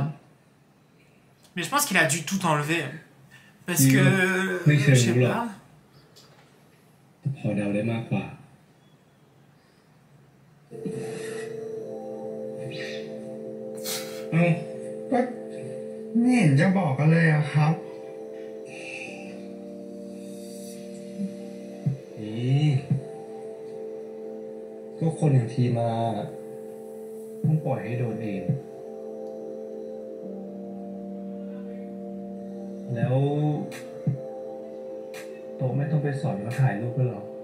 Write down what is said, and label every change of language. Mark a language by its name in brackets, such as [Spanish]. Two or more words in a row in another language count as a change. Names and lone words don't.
[French] Mais je pense qu'il a dû tout enlever. Parce Oui. que. Oui, c'est je sais rigolo. pas. [Thai] พอเดาได้มากกว่า เอ้าก็ไม่เห็นจะบอกกันเลยอะครับ ก็คนอย่างทีมาต้องปล่อยให้โดนเอง แล้วโตไม่ต้องไปสอนเขาถ่ายรูปด้วยหรอ